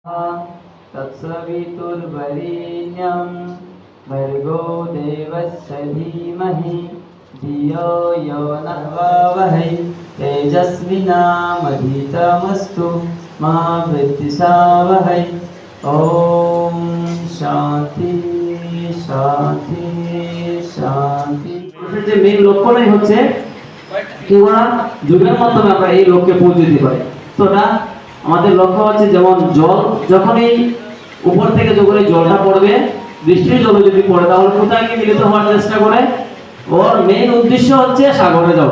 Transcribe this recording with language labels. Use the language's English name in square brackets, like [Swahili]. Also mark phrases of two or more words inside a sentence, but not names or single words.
[Sanskrit] तत्सवितुर्वरेण्यं भर्गो देवस्य धीमहि धियो यो नः प्रचोदयात् तेजस्विनामधीतमस्तु मा विद्विषावहै। ओम शांति शांति शांति। [Bangla] যে মেইন লক্ষ্যটাই হচ্ছে কিংবা যুগের মাধ্যমে আমরা এই লক্ষ্যে পৌঁছে দিতে পারি। তো না আমাদের লক্ষ্য হচ্ছে যেমন জল যখনই উপর থেকে যখন এই জলটা পড়বে, বৃষ্টির জল যদি পড়ে তাহলে কোথায় গিয়ে মিলিত হওয়ার চেষ্টা করে? ওর মেইন উদ্দেশ্য হচ্ছে সাগরে যাওয়া।